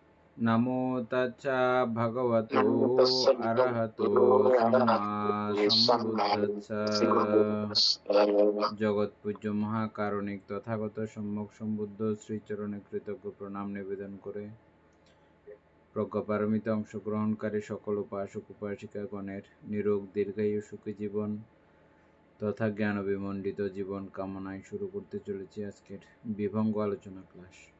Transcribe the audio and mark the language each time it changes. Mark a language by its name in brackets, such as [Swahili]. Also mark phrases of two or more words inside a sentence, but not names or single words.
[Pali] नमो तच्चा भगवतो नमो तस्य अरहतो भगवतो सम्मा अरहतो सम्मा सम्बुद्धस्स। सम्बुद्धस्स। [Bangla] জগৎ পূজ্য মহাকারণিক তথাগত সম্যক সম্বুদ্ধ শ্রীচরণে কৃতজ্ঞ প্রণাম নিবেদন করে প্রজ্ঞাপারমিতে অংশগ্রহণকারী সকল উপাসক উপাসিকাগণের নিরোগ দীর্ঘায়ু সুখী জীবন তথা জ্ঞান বিমণ্ডিত জীবন কামনায় শুরু করতে চলেছি আজকের বিভঙ্গ আলোচনা ক্লাস।